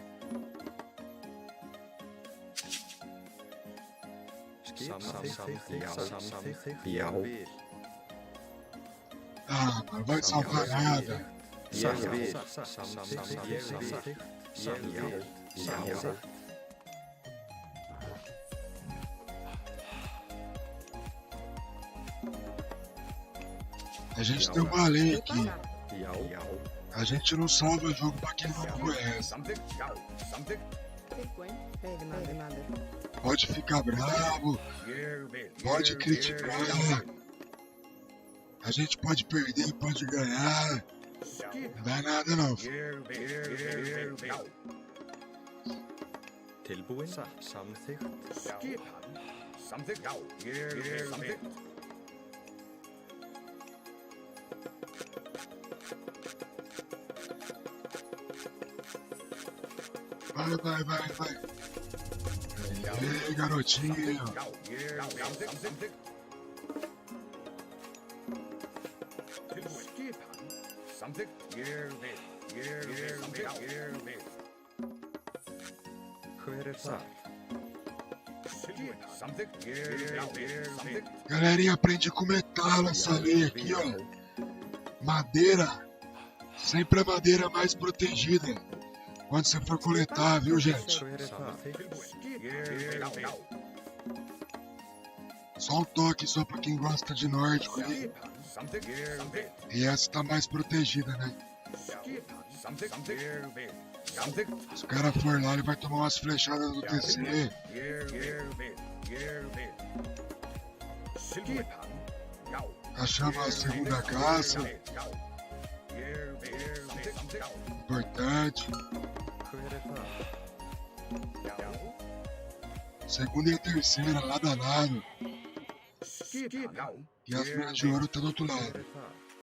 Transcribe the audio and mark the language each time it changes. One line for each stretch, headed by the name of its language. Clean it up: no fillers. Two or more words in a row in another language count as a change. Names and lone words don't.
Icelandic: Samþykkt? Já. Samþykkt? Já.
Portuguese: Ah, mas vai salvar nada.
Icelandic: Ég vil. Samþykkt? Ég vil. Já.
Portuguese: A gente tem uma lei aqui.
Icelandic: Já.
Portuguese: A gente não salva jogo pra quem não conhece. Pode ficar bravo, pode criticar. A gente pode perder, pode ganhar. Não dá nada não.
Icelandic: Tilbúinn? Samþykkt? Samþykkt? Já. Samþykkt?
Portuguese: Vai. Ei, garotinho.
Icelandic: Hver það?
Portuguese: Galerinha, aprende com metal essa lei aqui, ó. Madeira. Sempre a madeira mais protegida. Quando você for coletar, viu, gente?
Icelandic: Hver það?
Portuguese: Só um toque só pra quem gosta de nórdico ali. E essa tá mais protegida, né? Se o cara for lá, ele vai tomar umas flechadas do TC. Achamos a segunda caça. Importante.
Icelandic: Hver það?
Portuguese: Segunda e a terceira, lado a lado. E as minas de ouro tá do outro lado.
Icelandic: Hver það?